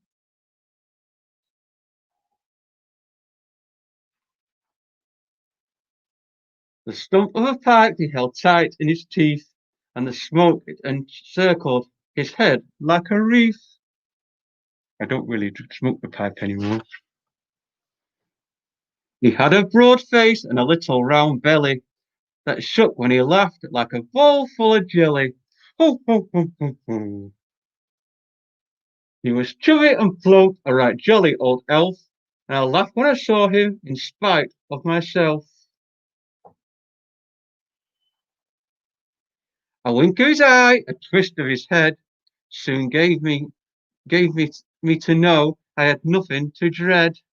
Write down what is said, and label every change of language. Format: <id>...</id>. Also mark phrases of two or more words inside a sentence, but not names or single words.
<en>The stump of a pipe he held tight in his teeth, and the smoke encircled his head like a wreath. I don't really smoke the pipe anymore. He had a broad face and a little round belly that shook when he laughed like a bowl full of jelly. Ho, ho, ho, ho, ho. He was chubby and plump, a right jolly old elf, and I laughed when I saw him in spite of myself. A wink of his eye, a twist of his head, soon gave me to know I had nothing to dread.</en>